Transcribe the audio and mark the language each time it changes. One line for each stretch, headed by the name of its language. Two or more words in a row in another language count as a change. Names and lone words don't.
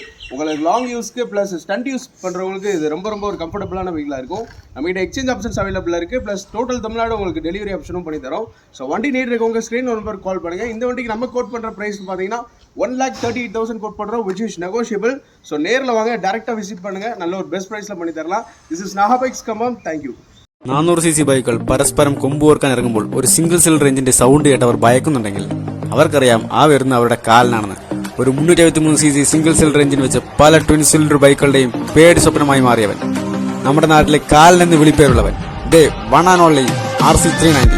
Tamil: உங்களுக்கு
English: long useக்கு plus stunt use
Tamil: பண்ணுறவங்களுக்கு இது ரொம்ப ஒரு
English: comfortableஆன vehicleஆக
Tamil: இருக்கும். நம்மகிட்ட
English: exchange options availableஆக
Tamil: இருக்குது.
English: plus total
Tamil: தமிழ்நாடு உங்களுக்கு
English: delivery optionனும்
Tamil: பண்ணி தரோம். ஸோ வண்டி நீட் இருக்கவங்க
English: screen number call
Tamil: பண்ணுங்கள். இந்த வண்டிக்கு நம்ம கோட் பண்ணுற ப்ரைஸ் பார்த்தீங்கன்னா 1,38,000 கோட் பண்ணுறோம்,
English: which is negotiable.
Tamil: ஸோ நேரில் வாங்க, டேரெக்டாக விசிட் பண்ணுங்கள், நல்ல ஒரு
English: best priceல்
Tamil: பண்ணி தரலாம்.
English: this is
Tamil: Nabix Kabam. தேங்க்யூ.
Malayalam: 400cc ബൈക്കുകൾ പരസ്പരം കൊമ്പുകോർക്കാൻ ഇറങ്ങുമ്പോൾ ഒരു
English: single cylinder engineന്റെ sound
Malayalam: കേട്ട് അവർ ഭയക്കുന്നുണ്ടെങ്കിൽ അവർക്കറിയാം ആ വരുന്ന അവരുടെ കാലിനാണെന്ന്. ഒരു 373cc
English: single cylinder engine
Malayalam: വെച്ച് പല
English: twin cylinder bikeകളുടെയും
Malayalam: പേടി സ്വപ്നമായി മാറിയവൻ, നമ്മുടെ നാട്ടിലെ കാലിനെന്ന് വിളിപ്പേരുള്ളവൻ, ദേ
English: one and only
Malayalam: RC390.